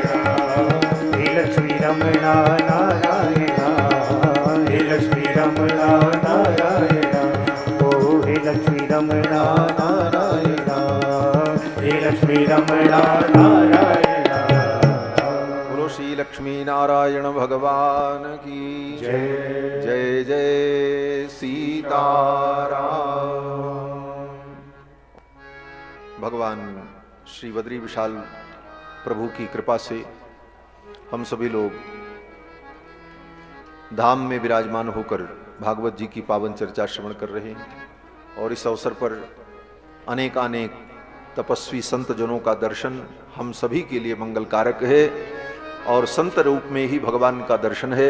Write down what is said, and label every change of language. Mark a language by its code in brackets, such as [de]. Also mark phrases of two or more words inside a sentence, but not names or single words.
[hi] हे लक्ष्मी रमणा नारायण हे लक्ष्मी रमणा नारायण ओ हे लक्ष्मी रमणा नारायण हे लक्ष्मी रमणा नारायण बोलो श्री लक्ष्मी नारायण भगवान की जय जय जय सीताराम। भगवान श्री बद्री विशाल प्रभु की कृपा से हम सभी लोग धाम में विराजमान होकर भागवत जी की पावन चर्चा श्रवण कर रहे हैं और इस अवसर पर अनेकानेक तपस्वी संत जनों का दर्शन हम सभी के लिए मंगलकारक है और संत रूप में ही भगवान का दर्शन है।